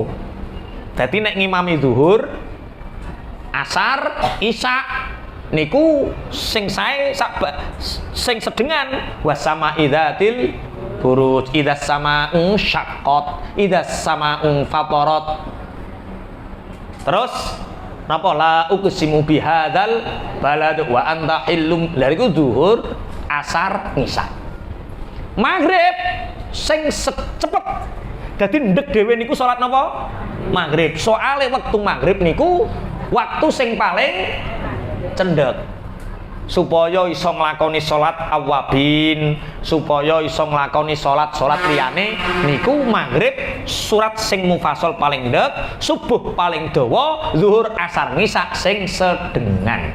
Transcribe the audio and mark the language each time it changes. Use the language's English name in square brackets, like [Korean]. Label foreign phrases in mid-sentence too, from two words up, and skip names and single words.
[Javanese] Dadi nek ngimami zuhur, asar, isya niku sing sae sing sedengan [Arabic] والسماء ذات البروج إذا السماء انشقت إذا السماء انفطرت. [Javanese] Terus napa [Arabic] لا أقسم بهذا البلد وأنت حل. [Javanese] Lha iku zuhur, asar, isya. Maghrib sing cepet. Dadi ndek dhewe niku salat napa? Maghrib. Soale wektu maghrib niku waktu sing paling cendhek. Supaya iso nglakoni salat awabin, supaya iso nglakoni salat liyane niku maghrib surat sing mufassal paling ndek, subuh paling dawa, zuhur, asar, isya sing sedengan.